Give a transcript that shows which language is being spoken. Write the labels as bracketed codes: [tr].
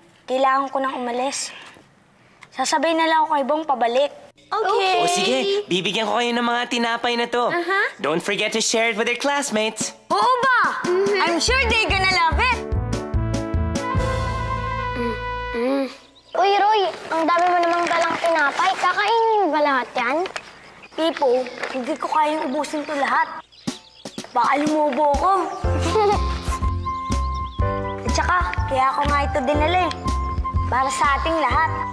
[tl] Kailangan ko nang umalis. Sasabay na lang ako kay Bong pabalik. Okay. O sige, bibigyan ko kayo ng mga tinapay na to. [en] Don't forget to share it with your classmates. [tl] Oo ba? [en] I'm sure they're gonna love it. [tl] Uy, Roy, ang dami mo namang dalang tinapay. Kakainin ba lahat yan? Pipo, hindi ko kayang ubusin to lahat. Baka lumubo ko. At saka, kaya ako nga ito dinala eh. Para sa ating lahat.